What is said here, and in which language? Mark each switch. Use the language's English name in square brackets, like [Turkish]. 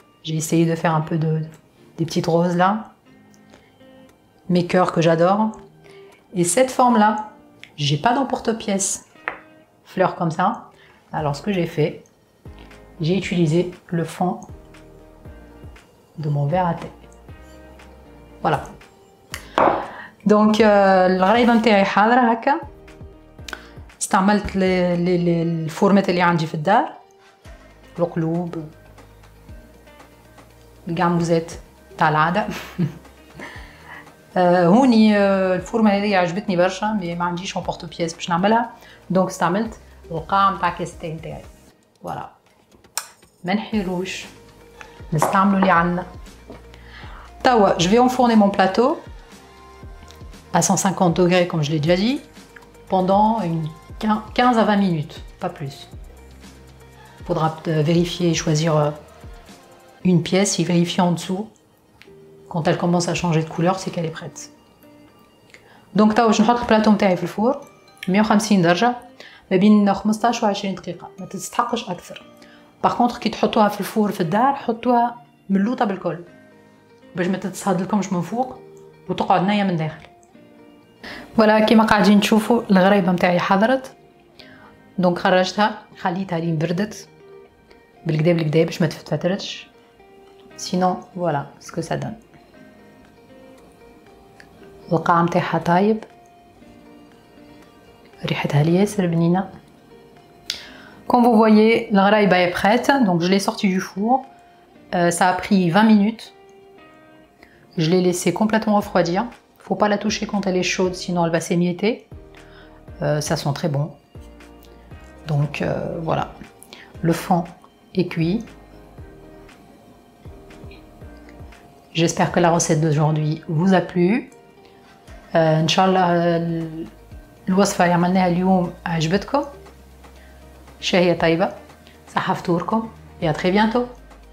[French] J'ai essayé de faire un peu des petites roses là, mes cœurs que j'adore. Et cette forme là, j'ai pas d'emporte-pièce fleurs comme ça. Alors ce que j'ai fait, j'ai utilisé le fond de mon verre à thé. Voilà. [Arabic] Donc الغرايبه نتاعي حاضره هكا. استعملت الفورمات اللي عندي في الدار، القلوب، القعموزات تاع العاده. هوني الفورمه هذه عجبتني برشا، مي ما عنديش امبورتو بياس باش نعملها، دونك استعملت القاع نتاع كاستي نتاعي. فوالا، ما نحيروش، نستعملوا اللي عندنا. [French] توا je vais enfourner mon plateau à 150 degrés comme je l'ai déjà dit pendant 15 à 20 minutes, pas plus. Il faudra vérifier et choisir une pièce et vérifier en dessous. Quand elle commence à changer de couleur, c'est qu'elle est prête. [Arabic] Donc توا باش نحط البلاطو نتاعي في الفور 150 درجة ما بين 15 و 20 دقيقة، ما تستحقش أكثر. [French] باغ كونطخ [Arabic] كي تحطوها في الفور في الدار حطوها ملوطة بالكل باش ما تتصهدلكمش من فوق وتقعد نية من داخل. فوالا كيما قاعدين تشوفوا الغريبة نتاعي حضرت، دونك خرجتها خليتها لين بردت بالكدا بالكدا باش ما تفترتش. [French] سينون فوالا سكو سا دون. [Arabic] القاع نتاعها طايب، ريحتها ياسر بنينه. [French] Comme vous voyez, la gharaiba est prête, donc je l'ai sortie du four. Ça a pris 20 minutes. Je l'ai laissée complètement refroidir. Faut pas la toucher quand elle est chaude, sinon elle va s'émietter. Ça sent très bon. Donc voilà, le fond est cuit. J'espère que la recette d'aujourd'hui vous a plu. [Arabic] إن شاء الله الوصفة اللي عملناها اليوم عجبتكم. شهية طيبة، صحة فطوركم، [French] et à très bientôt.